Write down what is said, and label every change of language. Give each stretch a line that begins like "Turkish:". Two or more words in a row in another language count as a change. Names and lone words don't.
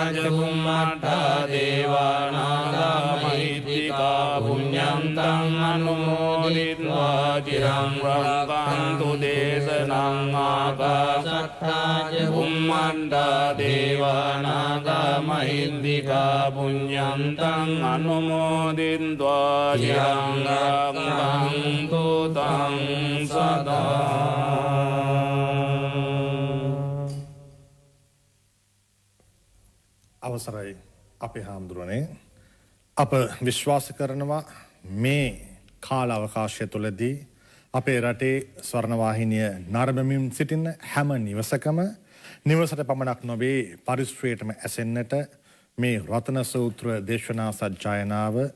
Pali: ච බුම්මට්ටා දේවානාගා මහින්దికා පුඤ්ඤන්තං අනුමෝදිत्वा චිරන් රක්ඛන්තු දේශනං ආකාශට්ටා ච බුම්මට්ටා දේවානාගා මහින්దికා පුඤ්ඤන්තං අනුමෝදිत्वा චිරං රක්ඛන්තු තං සදා.
Sinhala: අවසරයි අපේ හාමුදුරනේ, අප විශ්වාස කරනවා මේ කාල අවකාශය තුළදී අපේ රටේ ස්වර්ණවාහිනිය නරඹමින් සිටින හැම නිවසකම නිවසට පමණක් නොවේ පරිශ්‍රයටම ඇසෙන්නට මේ රතන සූත්‍ර දේශනා සජ්ජායනාව